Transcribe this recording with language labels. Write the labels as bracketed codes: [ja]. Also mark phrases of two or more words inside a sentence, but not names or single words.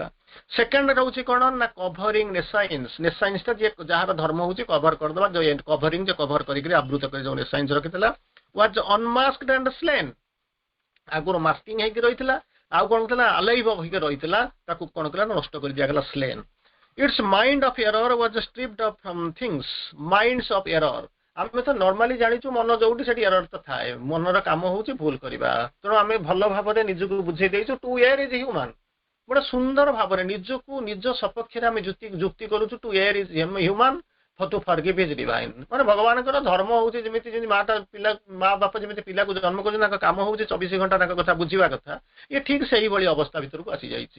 [or] ସେକେଣ୍ଡ ରହୁଛି କଣ ନା [en] covering nescience [or] ଟା ଯିଏ ଯାହାର ଧର୍ମ ହଉଛି କଭର କରିଦେବା, ଯୋଉ କଭରିଂ ଯେ କଭର କରିକି ଆବୃତ କରି ଯୋଉ ନେସାଇନ୍ସ ରଖିଥିଲା, [en] was unmasked and slain, [or] ଆଗରୁ ମାସ୍କିଂ ହେଇକି ରହିଥିଲା, ଆଉ କଣ ଥିଲା ଆଲାଇଭ ହେଇକି ରହିଥିଲା, ତାକୁ କଣ କଲା ନଷ୍ଟ କରି ଦିଆଗଲା ସ୍ଲେନ୍। [en] Its mind of error was stripped of from things, minds of error। [or] ଆମେ ତ ନର୍ମାଲି ଜାଣିଛୁ ମନ ଯୋଉଠି ସେଠି ଏରର ତ ଥାଏ, ମନର କାମ ହଉଛି ଭୁଲ କରିବା। ତେଣୁ ଆମେ ଭଲ ଭାବରେ ନିଜକୁ ବୁଝେଇ ଦେଇଛୁ [en] to err is human, [or] ଗୋଟେ ସୁନ୍ଦର ଭାବରେ ନିଜକୁ ନିଜ ସପକ୍ଷରେ ଆମେ ଯୁକ୍ତି କରୁଛୁ, [en] to err is human to forgive is divine. [or] ମାନେ ଭଗବାନଙ୍କର ଧର୍ମ ହଉଛି ଯେମିତି ମା ବାପା ଯେମିତି ପିଲାକୁ ଜନ୍ମ କରୁଛନ୍ତି, ତାଙ୍କ କାମ ହଉଛି 24 ଘଣ୍ଟା ତାଙ୍କ କଥା ବୁଝିବା କଥା, ଇଏ ଠିକ ସେଇଭଳି ଅବସ୍ଥା ଭିତରକୁ ଆସିଯାଇଛି।